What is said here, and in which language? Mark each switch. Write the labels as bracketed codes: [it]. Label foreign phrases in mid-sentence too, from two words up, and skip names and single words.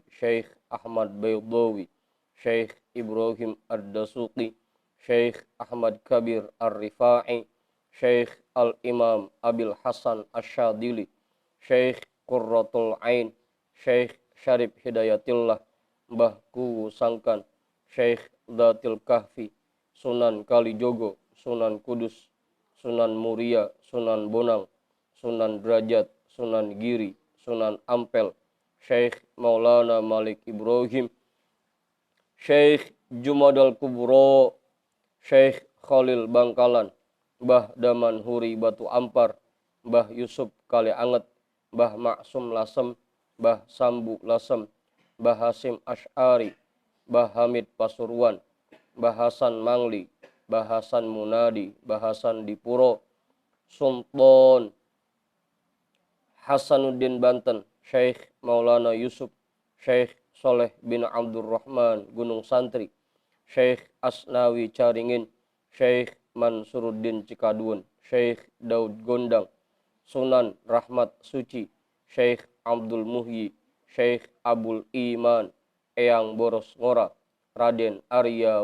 [id] Syekh Ahmad Baydawi, Syekh Ibrahim Ad-Dasuqi, Syekh Ahmad Kabir Ar-Rifa'i, Syekh Al-Imam Abil Hasan Asyadili, Syekh Qurratul Ain, Syekh Syarif Hidayatillah, Mbah Kuwu Sangkan, Syekh Dhatil Kahfi, Sunan Kalijogo, Sunan Kudus, Sunan Muria, Sunan Bonang, Sunan Derajat, Sunan Giri, Sunan Ampel, Syekh Maulana Malik Ibrahim, Syekh Jumadal Kubro, Syekh Khalil Bangkalan, Mbah Daman Huri Batu Ampar, Mbah Yusuf Kali Anget, Mbah Maksum Lasem, Mbah Sambu Lasem, Mbah Hasim Asy'ari, Mbah Hamid Pasuruan, Mbah Hasan Mangli, Mbah Hasan Munadi, Mbah Hasan Dipuro, Sultan Hasanuddin Banten, Syekh Maulana Yusuf, Syekh Soleh bin Abdurrahman Gunung Santri, Syekh Asnawi Caringin, Syekh Mansuruddin Cikadun, Syekh Daud Gondang, Sunan Rahmat Suci, Syekh Abdul Muhyi, Syekh Abul Iman, Eyang Boros Ngora, Raden Arya